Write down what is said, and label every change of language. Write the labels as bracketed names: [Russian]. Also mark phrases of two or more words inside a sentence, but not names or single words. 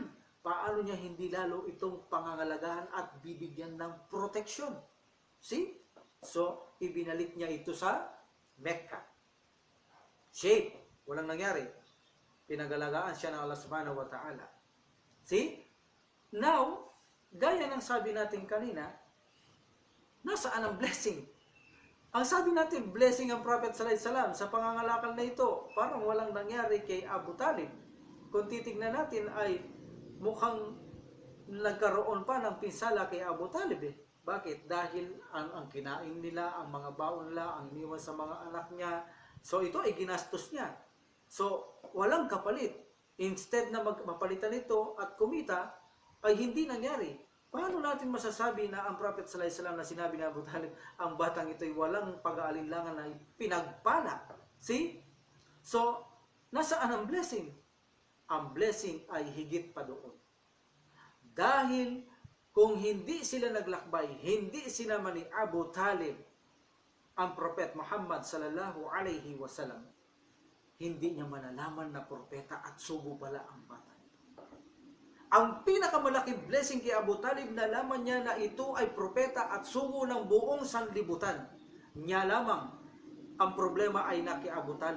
[Filipino] Paano niya hindi lalo itong pangangalagahan at bibigyan ng proteksyon? So, ibinalik niya ito sa Mecca. Walang nangyari. Pinagalagaan siya ng Allah [Arabic] سبحانه وتعالى. [Filipino] Now, gaya ng sabi natin kanina, nasaan ang blessing? Ang sabi natin, blessing ang Prophet [Arabic] صلى الله عليه وسلم [Filipino] sa pangangalakal na ito, parang walang nangyari kay Abu Talib. Kung titignan natin ay mukhang nagkaroon pa ng pinsala kay Abu Talib eh. Bakit? Dahil ang kinain nila, ang mga baon nila, ang iniwan sa mga anak niya. So ito ay ginastos niya. So walang kapalit. Instead na mapalitan ito at kumita, ay hindi nangyari. Paano natin masasabi na ang Prophet [Arabic] صلى الله عليه وسلم [Filipino] na sinabi ni Abu Talib, ang batang ito ay walang pag-aalinlangan na pinagpala? So, nasaan ang blessing? Ang blessing ay higit pa doon. Dahil kung hindi sila naglakbay, hindi sinama ni Abu Talib ang Prophet Muhammad [Arabic] صلى الله عليه وسلم, [Filipino] hindi niya malalaman na propeta at sugo pala ang bata. Ang pinakamalaking blessing kay Abu Talib, nalaman niya na ito ay propeta at sugo ng buong sanlibutan. Niya lamang, ang problema ay na kay Abu Talib.